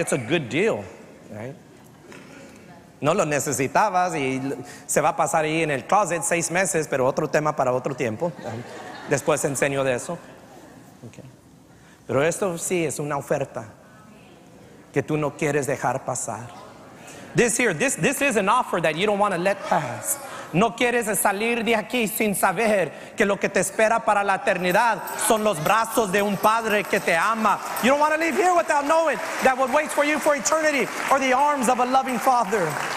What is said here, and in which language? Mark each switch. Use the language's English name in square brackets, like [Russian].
[English] It's a good deal, right? [Spanish] No lo necesitabas y se va a pasar ahí en el closet 6 meses, pero otro tema para otro tiempo. Después enseño de eso. Okay. Pero esto sí es una oferta que tú no quieres dejar pasar. [English] This is an offer that you don't want to let pass. [Spanish] No quieres salir de aquí sin saber que lo que te espera para la eternidad son los brazos de un Padre que te ama. [English] You don't want to leave here without knowing that what waits for you for eternity are the arms of a loving Father.